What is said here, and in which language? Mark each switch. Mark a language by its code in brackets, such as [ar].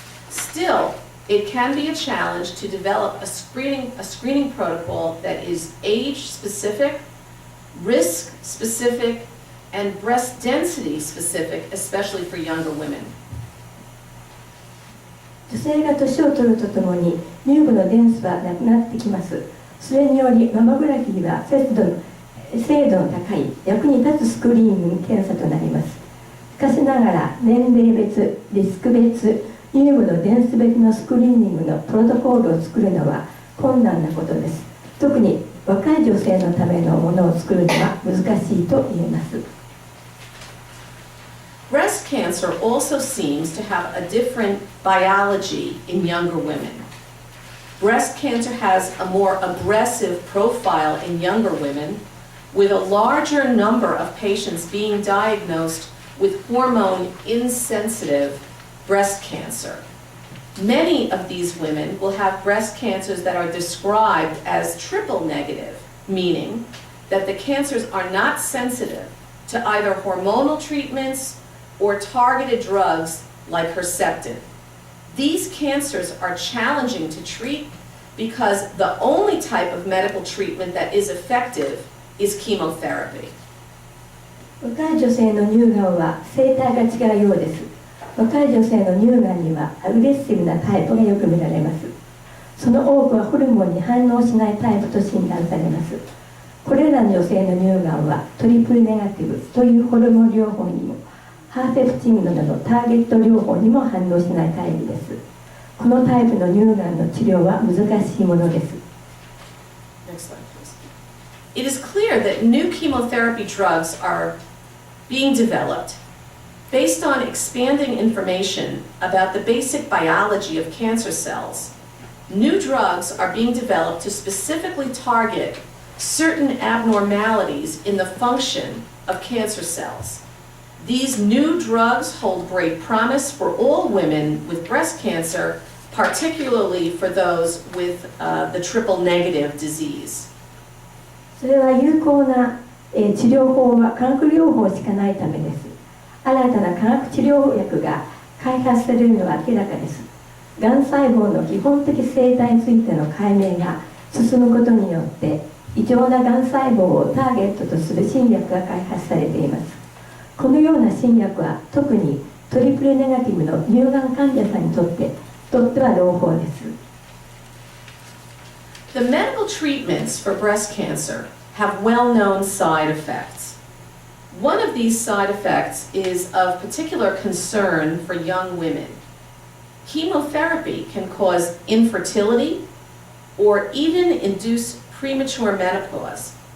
[en] Still, it can be a challenge to develop a screening protocol that is age-specific, risk-specific, and breast density-specific, especially for younger women. [ja] 女性が年を取るとともに乳房のデンスはなくなってきます。それによりマモグラフィーは精度の高い役に立つスクリーニング検査となります。しかしながら年齢別、リスク別、乳房のデンス別のスクリーニングのプロトコールを作るのは困難なことです。特に若い女性のためのものを作るのは難しいと言えます。 [en] Breast cancer also seems to have a different biology in younger women. Breast cancer has a more aggressive profile in younger women, with a larger number of patients being diagnosed with hormone-insensitive breast cancer. Many of these women will have breast cancers that are described as triple negative, meaning that the cancers are not sensitive to either hormonal treatments or targeted drugs like Herceptin. These cancers are challenging to treat because the only type of medical treatment that is effective is chemotherapy. [ja] 若い女性の乳がんは生態が違うようです。若い女性の乳がんにはアグレッシブなタイプがよく見られます。その多くはホルモンに反応しないタイプと診断されます。これらの女性の乳がんはトリプルネガティブというホルモン療法にもハーフェプチングなどのターゲット療法にも反応しないタイプです。このタイプの乳がんの治療は難しいものです。 [en] Next slide, please. It is clear that new chemotherapy drugs are being developed based on expanding information about the basic biology of cancer cells. New drugs are being developed to specifically target certain abnormalities in the function of cancer cells. These new drugs hold great promise for all women with breast cancer, particularly for those with the triple-negative disease. [ja] それは有効な、治療法は化学療法しかないためです。新たな化学治療薬が開発されるのは明らかです。がん細胞の基本的生態についての解明が進むことによって異常ながん細胞をターゲットとする新薬が開発されています。このような新薬は特にトリプルネガティブの乳がん患者さんにとっては朗報です。 [en] The medical treatments for breast cancer have well-known side effects. One of these side effects is of particular concern for young women. Chemotherapy can cause infertility or even induce premature menopause.